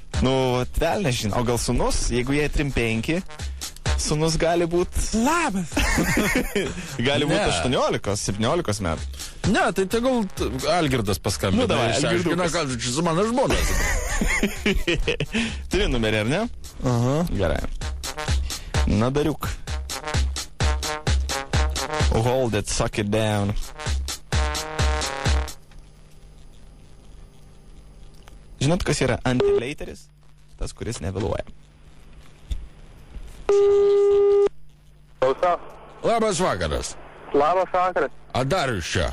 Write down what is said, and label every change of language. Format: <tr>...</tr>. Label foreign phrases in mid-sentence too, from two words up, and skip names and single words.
<lt>Nu, vėl nežinau, o gal sūnus, jeigu jie 35, sūnus gali būti... Labas! Gali būti 18-17 metų. Ne, tai tegul Algirdas paskambina. Nu, davai, Algirdas. Kad su mano žmonas. Turi numerį, ar ne? Aha. Gerai. Na, Dariuk.</lt> <en>Hold it, suck it down.</en> <lt>Žinot, kas yra anti-lateris? Tas, kuris nevėluoja. Klausa? Labas vakaras. Labas vakaras. A Darius čia?</lt>